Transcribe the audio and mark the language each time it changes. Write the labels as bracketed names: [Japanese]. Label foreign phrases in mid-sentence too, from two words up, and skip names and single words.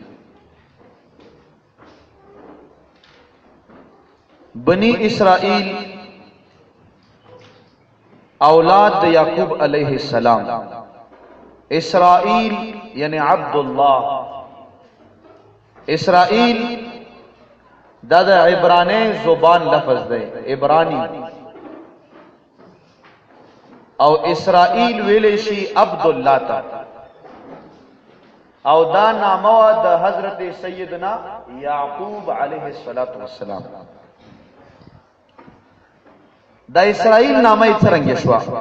[Pashto] بنی اسرائیل اولاد د یعقوب [Arabic] علیہ السلام، [Pashto] اسرائیل یعنی عبد الله، اسرائیل دا د عبرانی زبان لفظ دی، عبرانی، او اسرائیل ویل شي عبد الله تا، او دا نامه د حضرت سیدنا یعقوب [Arabic] علیہ السلام. [Pashto] دا اسرائیل نامه یې څرنګه شو؟